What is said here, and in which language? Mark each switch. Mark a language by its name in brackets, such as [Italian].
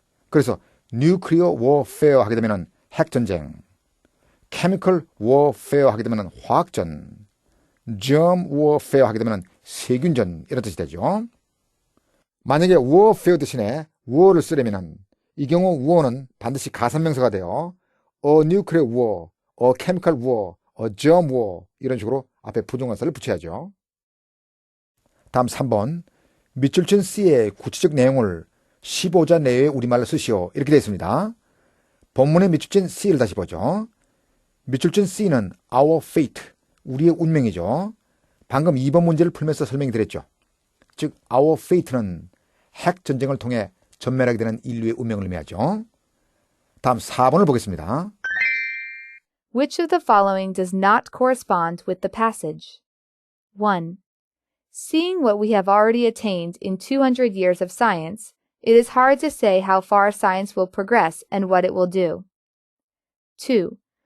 [Korean] 그래서 [English] nuclear warfare [Korean] 하게 되면은 핵전쟁, [English] chemical warfare [Korean] 하게 되면은 화학전, [English] germ warfare [Korean] 하게 되면은 세균전 이런 뜻이 되죠. 만약에 warfare 대신에 war를 쓰려면은 이 경우 war는 반드시 가산명사가 돼요. [English] a nuclear war, a chemical war, a germ war [Korean] 이런 식으로 앞에 부정관사를 붙여야죠. 다음 3번 밑줄 친 C의 구체적 내용을 15자 내외의 우리말로 쓰시오 이렇게 되어 있습니다. 본문에 밑줄 친 C를 다시 보죠. 밑줄 친 C는 [English] our fate, [Korean] 우리의 운명이죠. 방금 2번 문제를 풀면서 설명이 드렸죠. 즉 [English] our fate [Korean] 는 핵전쟁을 통해 전멸하게 되는 인류의 운명을 의미하죠. 다음 4번을 보겠습니다. [English] Which of the following does not correspond with the passage? 1. Seeing what we have already attained in 200 years of science, it is hard to say how far science will progress and what it will do. 2.